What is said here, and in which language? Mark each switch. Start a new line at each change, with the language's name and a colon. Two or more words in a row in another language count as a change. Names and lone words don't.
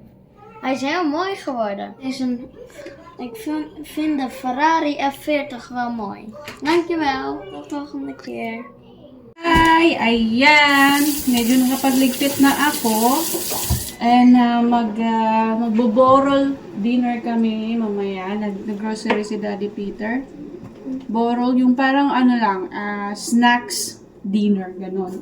Dutch: Hij is heel mooi geworden. Ik vind de Ferrari F40 wel mooi. Dankjewel, tot de volgende keer.
English: Hi!
Filipino: Ayan! Medyo nakapagligpit na ako. And magbo-borol dinner kami mamaya. Nag-grocery si Daddy Peter. Borol, yung parang ano lang,
English: snacks dinner,
Filipino: ganun.